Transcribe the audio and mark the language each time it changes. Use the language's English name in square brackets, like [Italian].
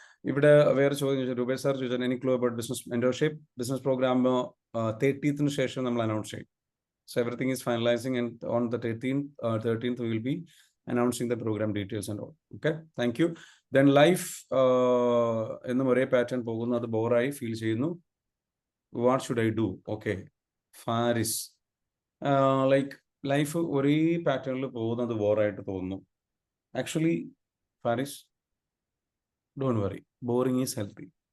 [Malayalam] ഇവിടെ വേറെ ചോദ്യം ചോദിച്ചു, രൂപേഷ് സാർ ചോദിച്ചാൽ [English] any clue about business mentorship business programme [Malayalam] 30th ശേഷം നമ്മൾ അനൗൺസ് ചെയ്യും. [English] So everything is finalizing, and on the 13th we will be announcing the program details and all. Okay, thank you. [Malayalam] Then life എന്നും ഒരേ pattern പോകുന്നു, അത് ബോറായി feel ചെയ്യുന്നു. [English] What should I do? [Malayalam] Okay, Faris, like life ഒരേ പാറ്റേണിൽ പോകുന്നത് ബോറായിട്ട് തോന്നുന്നു. [English] Actually Faris, don't worry, boring is healthy.